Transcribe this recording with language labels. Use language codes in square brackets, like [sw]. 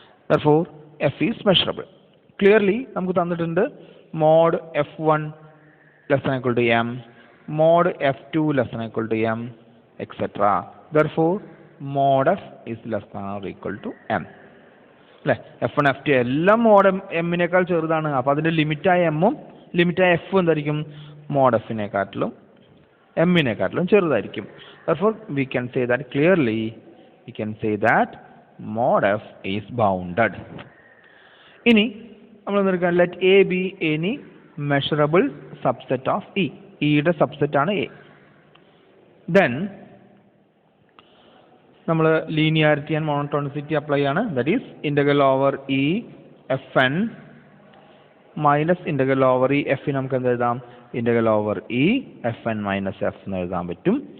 [en] therefore F is measurable. clearly [ml] നമുക്ക് തന്നിട്ടുണ്ട് [en] mod F1 less than or equal to m, mod F2 less than or equal to m, etc. therefore mod F is less than or equal to m അല്ലേ. [ml] F1 F2 എല്ലാം mode എമ്മിനേക്കാൾ ചെറുതാണ്. അപ്പോൾ അതിൻ്റെ ലിമിറ്റായ എമ്മും ലിമിറ്റായ F എന്തായിരിക്കും? Mode എഫിനെക്കാട്ടിലും എമ്മിനെക്കാട്ടിലും ചെറുതായിരിക്കും. [en] therefore we can say that clearly we can say that mod F is bounded. [ml] ഇനി നമ്മൾ എന്തെടുക്കാം? [en] let A be any measurable subset of E. [ml] ഇയുടെ സബ്സെറ്റ് ആണ് A. then നമ്മൾ ലീനിയാരിറ്റി ആൻഡ് മോണോട്ടോണിസിറ്റി അപ്ലൈ ആണ്. [en] that is integral over E Fn minus integral over E F [ml] നമുക്ക് എന്ത് എഴുതാം? [en] integral over E Fn minus F [ml] എന്ന് എഴുതാൻ പറ്റും.